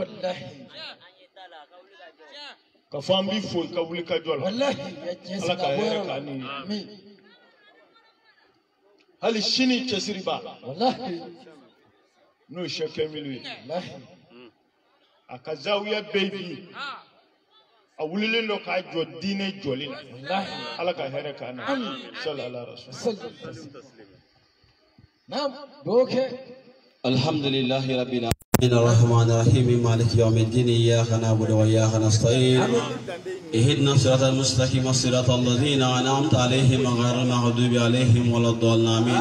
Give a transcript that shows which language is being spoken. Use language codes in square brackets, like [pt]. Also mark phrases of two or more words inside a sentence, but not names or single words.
[bm] ka fɔ an b'i fo i ka wuli ka jɔ la ala ka hɛrɛ k'an ni ye hali sini cɛsiri b'a la n'o ye Sheikh Kamilu ye a ka zawiya bɛɛ bi a wulilen don k'a jɔ diinɛ jɔli la ala ka hɛrɛ k'an na [ar] صلى الله عليه وسلم. الحمد لله رب العالمين الرحمن الرحيم مالك يوم الدين إياك نعبد وإياك نستعين اهدنا الصراط المستقيم صراط الذين أنعمت عليهم غير المغضوب عليهم ولا الضالين آمين.